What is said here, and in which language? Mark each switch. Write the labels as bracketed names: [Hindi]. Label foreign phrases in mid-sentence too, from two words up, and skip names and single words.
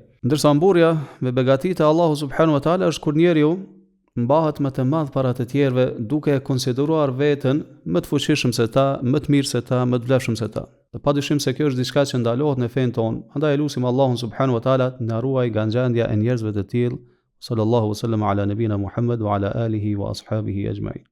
[Albanian] Ndërsa mburrja me begatitë e Allahu [Arabic] سبحانه وتعالى [Albanian] është kur njeriu mbahet më të madh para të tjerëve duke e konsideruar veten më të fuqishëm se ta, më të mirë se ta, më të vlefshëm se ta. Dhe padyshim se kjo është diçka që ndalohet në fen ton. Andaj lutim Allahun [Arabic] سبحانه وتعالى [Albanian] të na ruaj nga gjendja e njerëzve të tillë. [Arabic] صلى الله وسلم على نبينا محمد وعلى آله وأصحابه أجمعين.